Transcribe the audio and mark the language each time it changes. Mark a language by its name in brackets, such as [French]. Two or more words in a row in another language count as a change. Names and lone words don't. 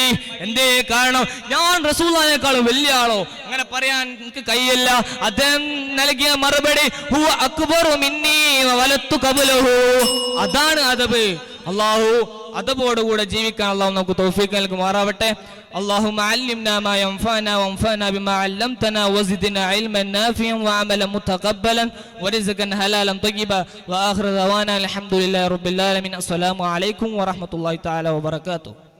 [Malayalam] എന്തേ കാരണം? ഞാൻ റസൂലുള്ളാഹിനേക്കാളും വലിയ ആളോ അങ്ങനെ പറയാൻ എനിക്ക് കഴിയില്ല. അദ്ദേഹം നൽകിയ മറുപടി [Arabic] هو أكبر مني وولدت قبله. [Malayalam] അതാണ് അദബ്. അല്ലാഹു അദബോടുകൂടെ ജീവിക്കാൻ അല്ലാഹു നമുക്ക് തൗഫീഖ് നൽകുമാറാവട്ടെ. [Arabic] اللهم علمنا ما ينفعنا وانفعنا بما علمتنا وزدنا علما نافعا وعملا متقبلا ورزقا حلالا طيبا واخر دعوانا الحمد لله رب العالمين. السلام عليكم ورحمة الله تعالى وبركاته.